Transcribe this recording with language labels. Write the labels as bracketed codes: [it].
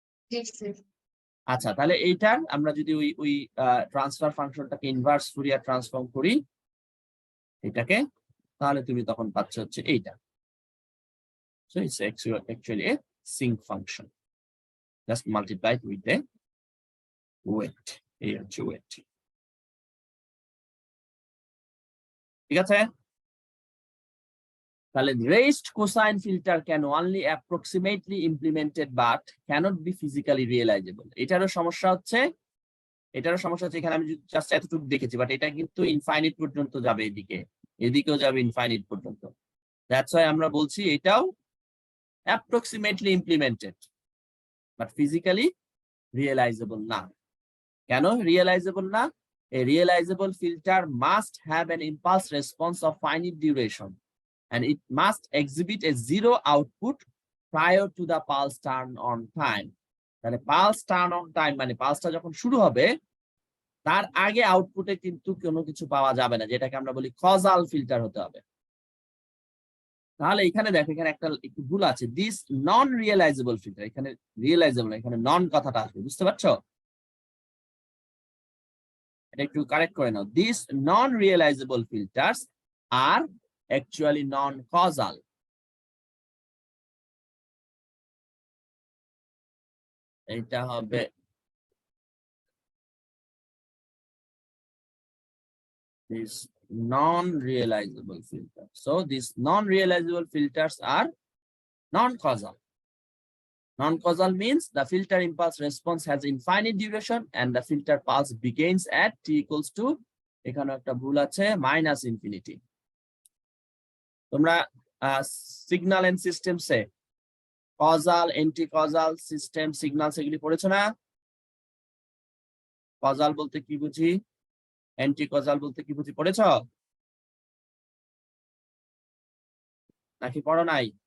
[bn] জি sir. আচ্ছা, তাহলে এইটার আমরা যদি ওই ট্রান্সফার ফাংশনটাকে ইনভার্স ফুরিয়ার ট্রান্সফর্ম করি এটাকে, তাহলে তুমি তখন পাচ্ছ হচ্ছে এইটা। [en] So it's actually a sinc function just multiplied with the [bn] wait, এই হচ্ছে ওয়েট। [en] ঠিক আছে, তাহলে raised cosine filter can only approximately implemented but cannot be physically realizable. [bn] এটারও সমস্যা হচ্ছে এখানে আমি জাস্ট এতটুকু দেখেছি, বাট এটা কিন্তু ইনফাইনিট পর্যন্ত যাবে, এদিকেও যাবে ইনফাইনিট পর্যন্ত। দ্যাটস ওয়াই আমরা বলছি এটাও approximately implemented but physically realisable না। কেন রিয়েলাইজেবল না? [en] A realizable filter must have an impulse response of finite duration and it must exhibit a zero output prior to the pulse turn on time. [bn] তাহলে pulse turn on time মানে পালসটা যখন শুরু হবে তার আগে আউটপুটে কিন্তু কোনো কিছু পাওয়া যাবে না, যেটাকে আমরা বলি কজাল ফিল্টার হতে হবে। তাহলে এখানে দেখো, এখানে একটা একটু ভুল আছে, [en] this non realizable filter, [bn] এখানে রিয়েলাইজেবল, এখানে নন কথাটা আসবে, বুঝতে পারছো? এটা একটু কারেক্ট করে নাও। [en] This non realizable filters আর actually non causal. [bn] এটা হবে [en] this non-realizable filter. So these non-realizable filters are non-causal. Non-causal means the filter impulse response has infinite duration and the filter pulse begins at t equals to, [bn] এখানে একটা ভুল আছে, [en] minus infinity. [bn] তোমরা signal and সিস্টেমসে causal, anti-causal system, signal সেগুলি পড়েছো না? causal বলতে কি বুঝি, anti-causal বলতে কি বুঝি, পড়েছো নাকি পড়ো নাই?